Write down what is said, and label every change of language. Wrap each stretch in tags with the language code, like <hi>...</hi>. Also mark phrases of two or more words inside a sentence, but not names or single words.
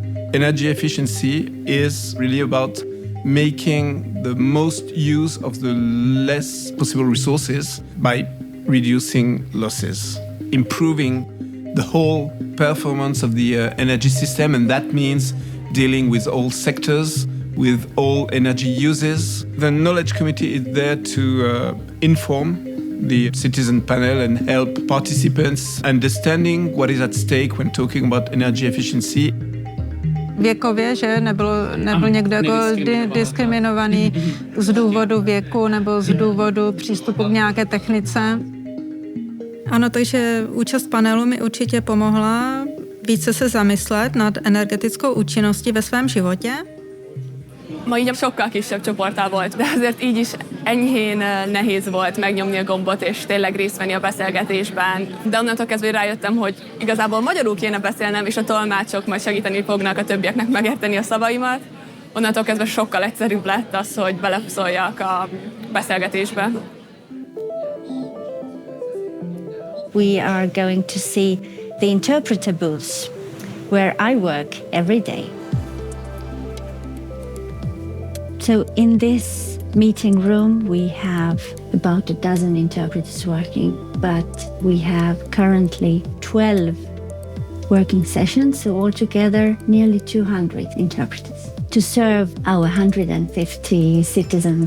<en>Energy efficiency is really about making the most use of the less possible resources by reducing losses, improving the whole performance of the energy system, and that means dealing with all sectors, with all energy uses. The Knowledge Committee is there to inform the citizen panel and help participants understanding what is at stake when talking about energy efficiency.</en> <cs>Věkově, že nebyl někdo jako diskriminovaný z důvodu věku nebo z důvodu přístupu k nějaké technice. Ano, takže účast panelu mi určitě pomohla více se zamyslet nad energetickou účinností ve svém životě.</cs> <hu>Ma így sokkal kisebb csoporttal volt, de azért így is enyhén nehéz volt megnyomni a gombot és tényleg részt venni a beszélgetésben. De onnantól kezdve rájöttem, hogy igazából magyarul kéne beszélnem, és a tolmácsok majd segíteni fognak a többieknek megérteni a szavaimat. Onnantól kezdve sokkal egyszerűbb lett az, hogy beleszóljak a beszélgetésbe.</hu> <en>We are going to see the interpreter booths where I work every day. So in this meeting room, we have about a dozen interpreters working, but we have currently 12 working sessions, so altogether nearly 200 interpreters to serve our 150 citizens.</en>